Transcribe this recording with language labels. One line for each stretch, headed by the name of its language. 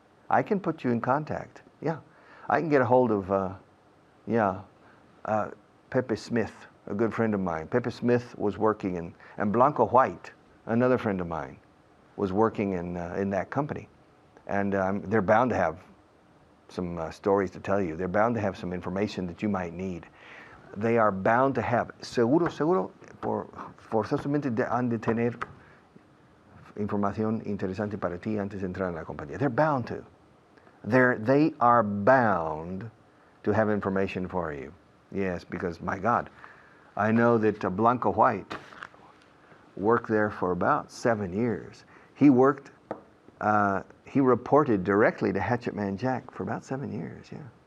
English: I can put you in contact. Yeah, I can get a hold of, Pepe Smith, a good friend of mine. Pepe Smith was working and Blanco White, another friend of mine, was working in that company. And they're bound to have some stories to tell you. They're bound to have some information that you might need. they are bound to have,
Spanish: seguro, forzosamente han de tener información interesante para ti antes de entrar en la compañía.
English: They're bound to. They are bound to have information for you. Yes, because my God, I know that Blanco White worked there for about 7 years. He reported directly to Hatchet Man Jack for about 7 years, yeah.